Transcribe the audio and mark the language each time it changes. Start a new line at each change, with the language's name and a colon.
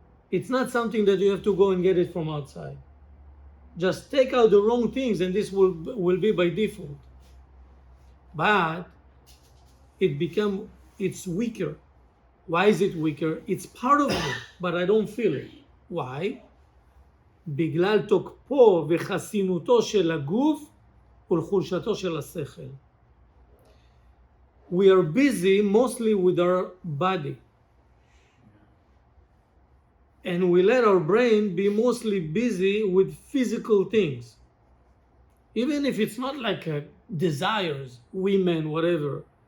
English: It's not something that you have to go and get it from outside. Just take out the wrong things and this will be by default. But it's weaker. Why is it weaker? It's part of me, but I don't feel it. Why?
Hebrew: בגלל תוקפו וחסינותו של הגוף ולחולשתו של השכל.
English: We are busy mostly with our body. And we let our brain be mostly busy with physical things. Even if it's not like desires, women, whatever.